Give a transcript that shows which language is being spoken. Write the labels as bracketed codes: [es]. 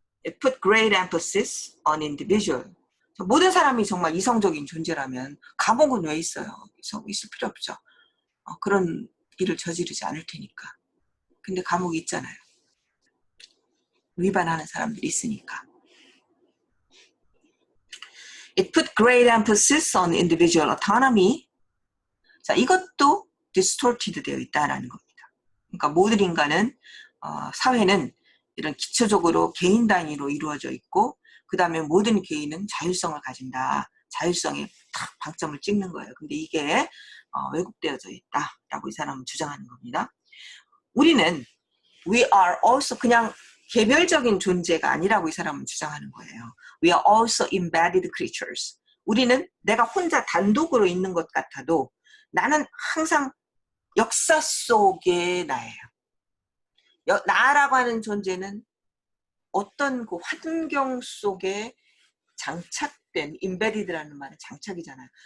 [en] It put great emphasis on individual. [ko] 모든 사람이 정말 이성적인 존재라면 감옥은 왜 있어요? 있을 필요 없죠. 그런 일을 저지르지 않을 테니까. 근데 감옥이 있잖아요. 위반하는 사람들이 있으니까. [en] It put great emphasis on individual autonomy. [ko] 자, 이것도 distorted 되어 있다는 겁니다. 그러니까 모든 인간은 사회는 이런 기초적으로 개인 단위로 이루어져 있고 그 다음에 모든 개인은 자율성을 가진다. 자율성에 딱 방점을 찍는 거예요. 근데 이게 왜곡되어져 있다라고 이 사람은 주장하는 겁니다. 우리는 [en] we are also [ko] 그냥 개별적인 존재가 아니라고 이 사람은 주장하는 거예요. [en] We are also embedded creatures. [ko] 우리는 내가 혼자 단독으로 있는 것 같아도 나는 항상 역사 속의 나예요. 나라고 하는 존재는 어떤 그 환경 속에 장착된, embedded라는 말은 장착이잖아요.